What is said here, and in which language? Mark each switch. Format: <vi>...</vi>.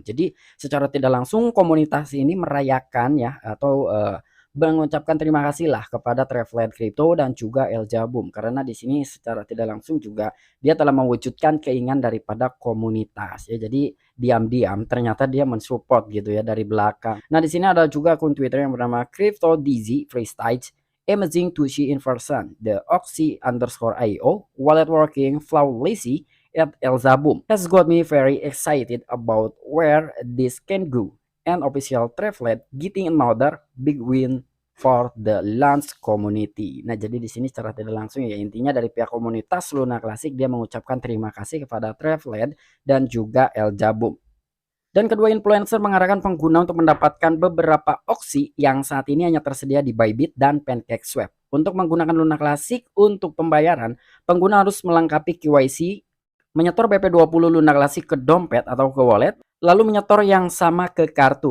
<id>Jadi secara tidak langsung komunitas ini merayakan ya atau mengucapkan terima kasih lah kepada Traveled Crypto dan juga El Jabum karena di sini secara tidak langsung juga dia telah mewujudkan keinginan daripada komunitas ya. Jadi diam-diam ternyata dia mensupport gitu ya dari belakang. Nah, di sini ada juga akun Twitter yang bernama Crypto DZ Freestyle.</id> <en>Amazing to see in person. The Oxy_IO wallet working flawlessly at El Zabum has got me very excited about where this can go. And official Travelet getting another big win for the launch community.</en> <id>Nah, jadi di sini secara tidak langsung ya intinya dari pihak komunitas Luna Classic dia mengucapkan terima kasih kepada Travelet dan juga El Jabum. Dan kedua influencer mengarahkan pengguna untuk mendapatkan beberapa opsi yang saat ini hanya tersedia di Bybit dan PancakeSwap. Untuk menggunakan Luna Classic untuk pembayaran, pengguna harus melengkapi KYC, menyetor BP20 Luna Classic ke dompet atau ke wallet, lalu menyetor yang sama ke kartu.</id>